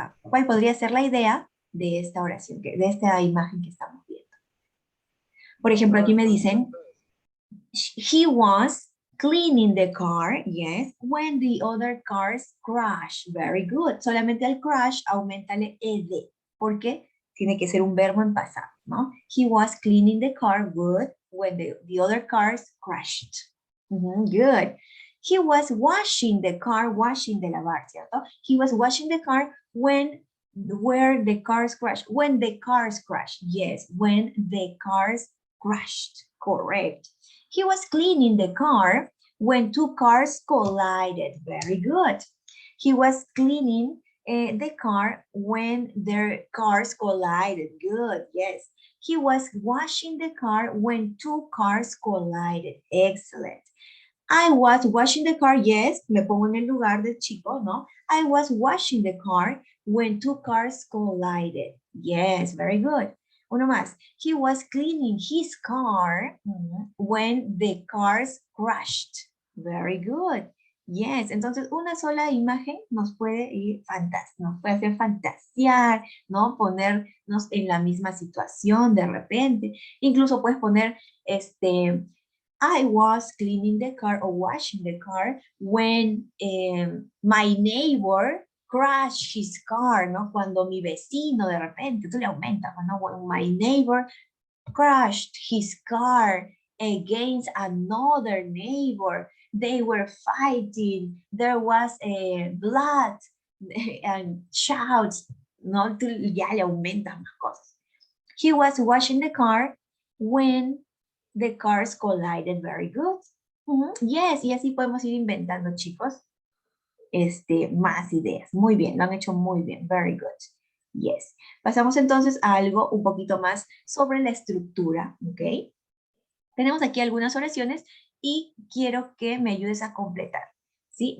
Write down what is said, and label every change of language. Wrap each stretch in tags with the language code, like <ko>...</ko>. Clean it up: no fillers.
<es>¿Cuál podría ser la idea de esta oración, de esta imagen que estamos viendo? Por ejemplo, aquí me dicen,</es> <en>he was cleaning the car, yes, when the other cars crashed. Very good.</en> <es>Solamente al crash, aumentale ed, porque tiene que ser un verbo en pasado, ¿no?</es> <en>He was cleaning the car, good, when the other cars crashed. Good. He was washing the car, washing</en> <es>de lavar, ¿cierto?</es> <en>He was washing the car where the cars crashed. When the cars crashed, yes, when the cars crashed, correct. He was cleaning the car when two cars collided. Very good. He was cleaning the car when their cars collided. Good, yes. He was washing the car when two cars collided. Excellent. I was washing the car.</en> <es>Yes, me pongo en el lugar del chico, ¿no?</es> <en>I was washing the car when two cars collided. Yes, very good.</en> <es>Uno más.</es> <en>He was cleaning his car when the cars crashed. Very good.</en> <es>Yes, entonces una sola imagen nos puede ir nos puede hacer fantasear, ¿no? Ponernos en la misma situación de repente. Incluso puedes poner,</es> <en>I was cleaning the car or washing the car when my neighbor crashed his car, ¿no?</en> <es>Cuando mi vecino de repente, tú le aumentas, ¿no?</es> <en>When my neighbor crashed his car against another neighbor. They were fighting. There was blood and shouts.</en> <es>No, tú ya le aumentas más cosas.</es> <en>He was washing the car when the cars collided. Very good.</en> <es>Yes, y así podemos ir inventando, chicos, más ideas. Muy bien, lo han hecho muy bien.</es> <en>Very good. Yes.</en> <es>Pasamos entonces a algo un poquito más sobre la estructura, ¿ok? Tenemos aquí algunas oraciones y quiero que me ayudes a completar, ¿sí?</es>